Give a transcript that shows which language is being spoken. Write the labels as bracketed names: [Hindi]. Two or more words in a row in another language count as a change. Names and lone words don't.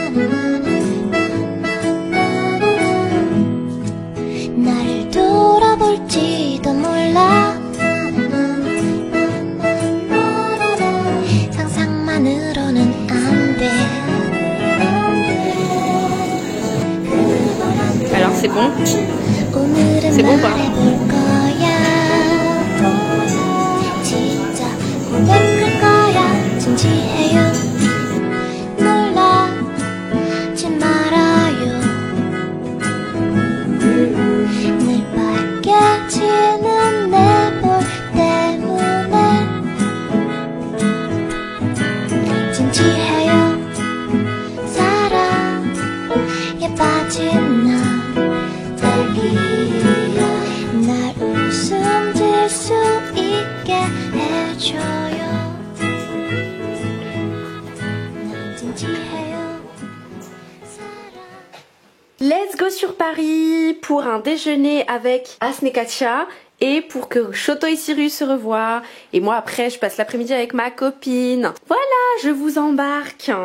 [Korean] 나를 돌아볼지도 몰라. 상상만으로는 안 돼. [French] Alors c'est bon? [Korean] 오늘은 [French] C'est bon pas? [Korean] 말해볼 거야. 진짜 고백할 거야. 진지해요. 놀라지 말아요. 늘 빨개지는 내 볼 때문에 진지해요. 사랑에 빠진 나 날 웃음 질 수 있게 해줘요. 난 진지해요. [English] Let's go [French] sur Paris pour un déjeuner avec Asne et Katia et pour que Shoto et Cyrus se revoient. Et moi après je passe l'après-midi avec ma copine. Voilà, je vous embarque.